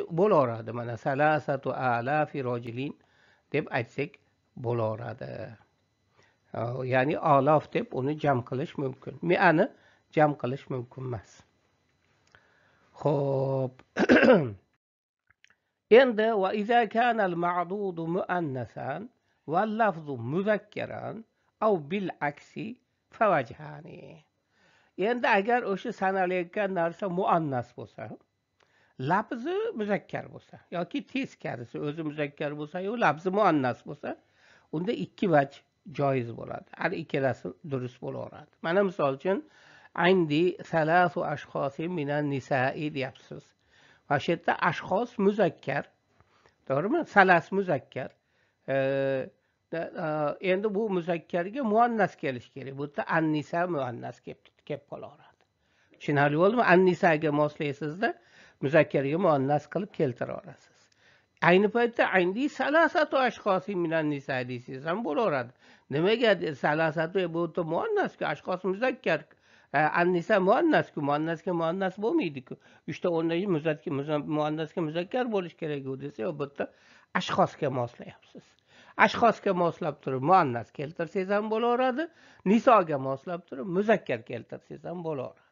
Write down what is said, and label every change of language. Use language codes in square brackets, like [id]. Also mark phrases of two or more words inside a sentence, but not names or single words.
[uz] Mana [ar] ثلاثة آلاف رجل, [uz] deb aytsak bo'laveradi. Ya'ni olof deb uni jam qilish mumkin. Mi'ani jam qilish mumkin emas. Xo'p. endi [ar] وإذا كان المعدود مؤنثا واللفظ مذكرا أو بالعكس فالوجهان. [uz] Endi agar o'sha sanalayotgan narsa muannas bo'lsa, lafzi muzakkar bo'lsa yoki teskarisi o'zi muzakkar bo'lsa-yu lafzi muannas bo'lsa, unda ikki vaj joiz bo'ladi. Har ikkalasi durust bo'laveradi. Mana misol uchun [ar] عندي ثلاث أشخاص من النساء [uz] deyapsiz. Va shu yerda ashxos muzakkar, to'g'rimi? Salas muzakkar. Endi bu muzakkarga muannas kelish kerak. Bu yerda an-nisa muannas kelib qolaveradi. Tushunarli bo'ldimi? An-nisaga moslaysizda muzakkarga muannas qilib keltira olasiz. Ayni paytda [ar] عندي ثلاثة أشخاص من النساء [uz] deysiz ham bo'laveradi. Nimaga salasatu bu yerda muannasku, ashxos muzakkar. An-nisa muannasku, muannasga muannas bo'lmaydi-ku. 3 ta o'rniga muannasga muzakkar bo'lish kerak-ku desa, bu yerda ashxosga moslayapsiz. Ashxosga moslab turib muannas keltirsangiz ham bo'laveradi, nisoga moslab turib muzakkar keltirsangiz ham bo'laveradi.